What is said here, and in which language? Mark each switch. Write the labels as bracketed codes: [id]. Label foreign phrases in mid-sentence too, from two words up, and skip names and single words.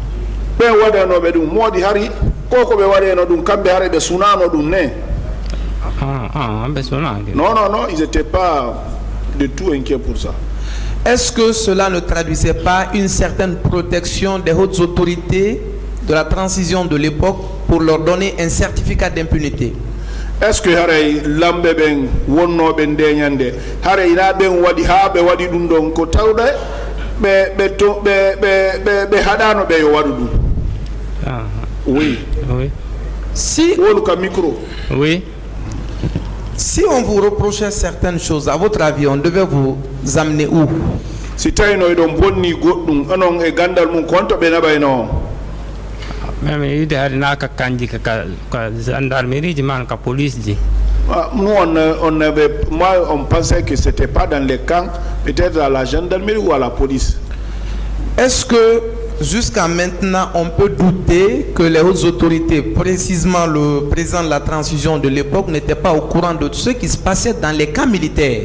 [fr] Non, ils n'étaient pas de tout inquiets pour ça. Est-ce que cela ne traduisait pas une certaine protection des hautes autorités de la transition de l'époque pour leur donner un certificat d'impunité? [ff] Est-ce que lambe ben wonno ben deñande hare ina ben wadi ha be wadi dum don ko tawde be hadano be yo wadu dum? [fr] Oui. Oui. Si micro. Oui. Si on vous reprochait certaines choses, à votre avis, on devait vous amener où? [ff] Si tayno don bonni goddum anon e gandal mun konto be nabayno. [fr] Même il y a des gendarmerie, des police. Nous, on pensait que ce n'était pas dans les camps, peut-être à la gendarmerie ou à la police. Est-ce que jusqu'à maintenant, on peut douter que les hautes autorités, précisément le président de la transition de l'époque, n'étaient pas au courant de ce qui se passait dans les camps militaires?